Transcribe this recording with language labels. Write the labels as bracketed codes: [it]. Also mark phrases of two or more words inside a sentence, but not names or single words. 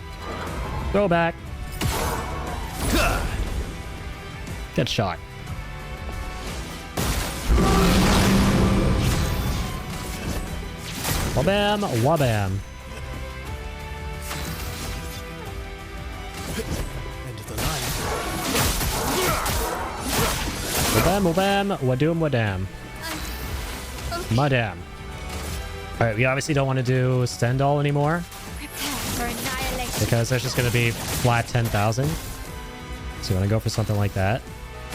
[en] Go back. Get shot. Wabam, wabam. End of the line. Wabam, wabam, wadoom, wadam. Madam. Alright, we obviously don't want to do Stendhal anymore, Prepare for annihilation. because that's just going to be flat 10,000. So you want to go for something like that.